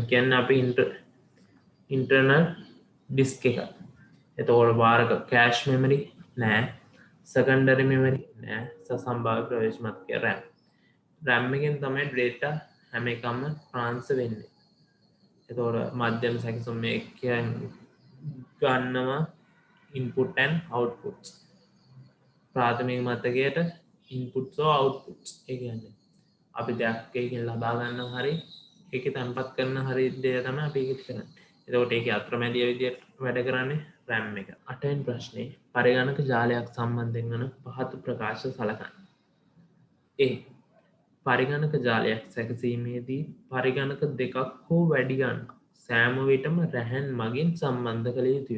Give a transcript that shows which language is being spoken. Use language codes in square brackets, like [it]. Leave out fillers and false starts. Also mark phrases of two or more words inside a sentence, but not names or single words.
[si] ROM එක කියන්නේ අපි [en] internal disk [si] එක. එතකොට වාරක [en] cache memory [si] නෑ, [en] secondary memory [si] නෑ, සසම්භාව්‍ය ප්‍රවේශ මතකය RAM. RAM එකෙන් තමයි ඩේටා හැම එකම ට්‍රාන්ස්ෆර් වෙන්නේ. එතකොට මධ්‍යම සැකසුම් මේ ගන්නවා [en] input and outputs. [si] ප්‍රාථමික මතකයට [en] inputs or outputs. [si] ඒ කියන්නේ අපි දෙයක් එකකින් ලබා ගන්න හරි ඒක තැන්පත් කරන හරි දේ තමයි අපි ඒක කරන්නේ. එතකොට ඒකේ අතරමැදිය විදියට වැඩ කරන්නේ RAM එක. 8 වෙනි ප්‍රශ්නේ පරිගණක ජාලයක් සම්බන්ධයෙන් වන පහත ප්‍රකාශ සලකන්න. A. පරිගණක ජාලයක් සැකසීමේදී පරිගණක දෙකක් හෝ වැඩි ගණනක් සෑම විටම රැහැන් මගින් සම්බන්ධ කළ යුතුය.